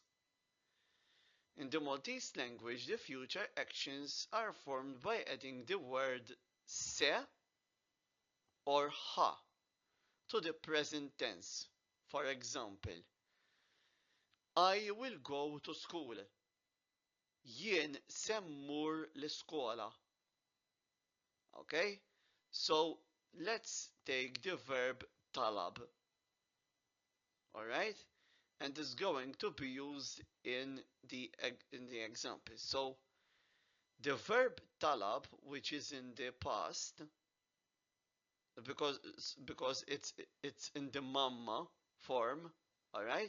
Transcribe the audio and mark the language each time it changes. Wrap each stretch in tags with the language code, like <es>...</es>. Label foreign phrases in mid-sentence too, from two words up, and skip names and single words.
<en>In the Maltese language, the future actions are formed by adding the word se or ha to the present tense. For example, I will go to school.</en> <mt>Jien se mmur l-iskola.</mt> <en>Okay? So let's take the verb talab. Alright? And is going to be used in the example. So the verb talab, which is in the past, because it's in the mamma form, all right?</en>